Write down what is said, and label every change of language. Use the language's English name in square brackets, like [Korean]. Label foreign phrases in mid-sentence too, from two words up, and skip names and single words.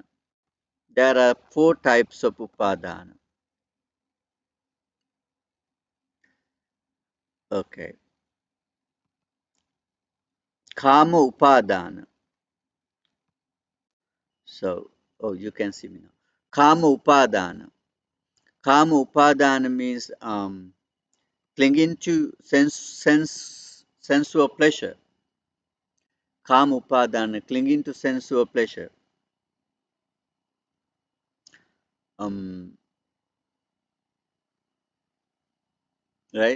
[English] There are four types of upadana. Okay. [Pali] Kama upadana. [English] So, oh, you can see me now. [Pali] Kama upadana. Kama upadana [English] means clinging to sensual pleasure. [Pali] Kama upadana, [English] clinging to sensual pleasure. Right?